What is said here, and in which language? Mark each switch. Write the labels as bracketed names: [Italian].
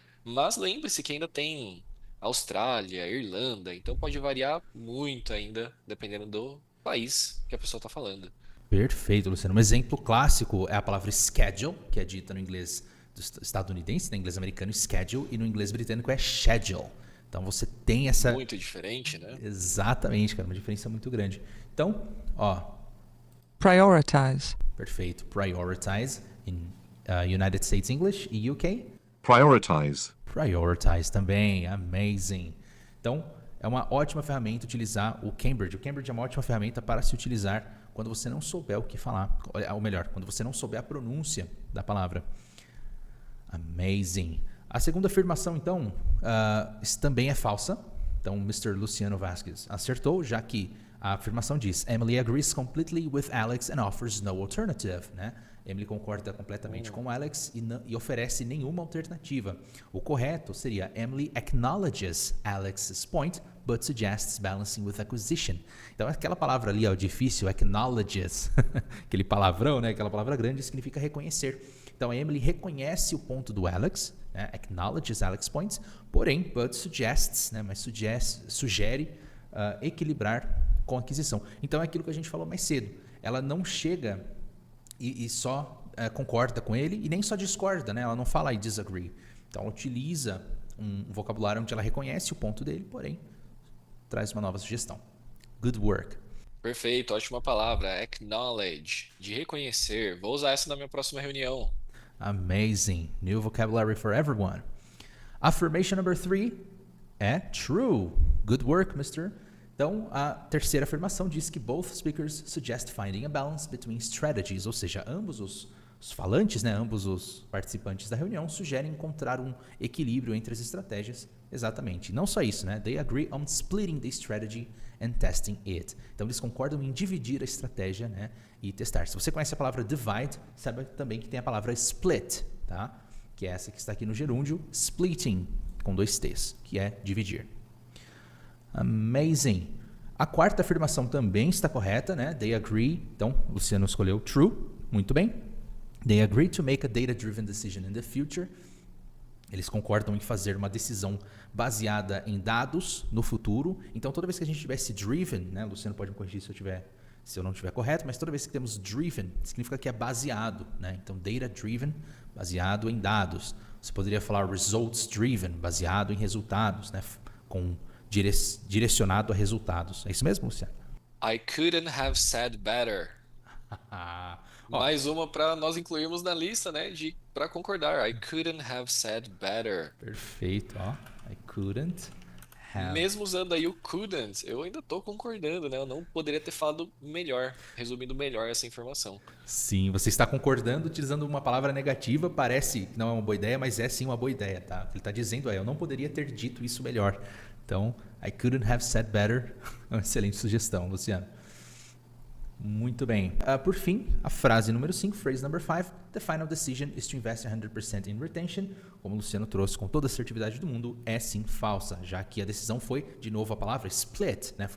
[Portuguese] Mas lembre-se que ainda tem Austrália, Irlanda, então pode variar muito ainda, dependendo do país que a pessoa está falando. Perfeito, Luciano. Um exemplo clássico é a palavra schedule, que é dita no inglês estadunidense, no inglês americano schedule, e no inglês britânico é schedule. Então você tem essa... Muito diferente, né? Exatamente, cara, uma diferença muito grande. Então, ó, [English] Prioritize. [Portuguese] perfeito. [English] Prioritize in United States English e UK. Prioritize. Prioritize também, amazing. [Portuguese] Então, é uma ótima ferramenta utilizar o Cambridge. O Cambridge é uma ótima ferramenta para se utilizar quando você não souber o que falar. Ou melhor, quando você não souber a pronúncia da palavra. Amazing. A segunda afirmação, então, isso também é falsa. Então, Mr. Luciano Vasquez acertou, já que a afirmação diz: [English] Emily agrees completely with Alex and offers no alternative, [Portuguese] né? Emily concorda completamente com Alex e oferece nenhuma alternativa. O correto seria: [English] Emily acknowledges Alex's point, but suggests balancing with acquisition. [Portuguese] Então, aquela palavra ali, ó, difícil, acknowledges, aquele palavrão, né? Aquela palavra grande, significa reconhecer. Então, a Emily reconhece o ponto do Alex, né? [English] Acknowledges Alex's points, porém, but suggests, né? [Portuguese] Mas sugere equilibrar com a aquisição. Então, é aquilo que a gente falou mais cedo. Ela não chega e só concorda com ele e nem só discorda, né? Ela não fala [English] I disagree. [Portuguese] Então, ela utiliza um vocabulário onde ela reconhece o ponto dele, porém, traz uma nova sugestão. [English] Good work. [Portuguese] Perfeito, ótima palavra. Acknowledge, de reconhecer. Vou usar essa na minha próxima reunião. [English] Amazing. New vocabulary for everyone. Affirmation number 3 é true. Good work, Mr. [Portuguese] Então, a terceira afirmação diz que [English] both speakers suggest finding a balance between strategies, [Portuguese] ou seja, ambos os falantes, né, ambos os participantes da reunião sugerem encontrar um equilíbrio entre as estratégias. Exatamente. Não só isso, né? [English] They agree on splitting the strategy and testing it. [Portuguese] Então eles concordam em dividir a estratégia, né, e testar. Se você conhece a palavra divide, sabe também que tem a palavra split, tá? Que é essa que está aqui no gerúndio, splitting, com 2 T's, que é dividir. Amazing. A quarta afirmação também está correta, né? [English] They agree. [Portuguese] Então, o Luciano escolheu true. Muito bem. [English] They agree to make a data-driven decision in the future. [Portuguese] Eles concordam em fazer uma decisão baseada em dados no futuro. Então, toda vez que a gente tivesse driven, né? O Luciano pode me corrigir se eu não estiver correto, mas toda vez que temos driven, significa que é baseado, né? Então, data-driven, baseado em dados. Você poderia falar results-driven, baseado em resultados, né? Com direcionado a resultados. É isso mesmo, Luciano? [English] I couldn't have said better. [Portuguese] Mais uma para nós incluirmos na lista, né? Para concordar. [English] I couldn't have said better. [Portuguese] Perfeito, ó. [English] I couldn't have. [Portuguese] Mesmo usando aí o couldn't, eu ainda tô concordando, né? Eu não poderia ter falado melhor, resumindo melhor essa informação. Sim, você está concordando utilizando uma palavra negativa, parece que não é uma boa ideia, mas é sim uma boa ideia, tá? O que ele está dizendo é, eu não poderia ter dito isso melhor. Então, [English] I couldn't have said better. [Portuguese] É uma excelente sugestão, Luciano. Muito bem. Por fim, a frase número 5, [English] phrase number 5, the final decision is to invest 100% in retention. [Portuguese] Como o Luciano trouxe com toda a assertividade do mundo, é sim falsa, já que a decisão foi, de novo a palavra, split, né?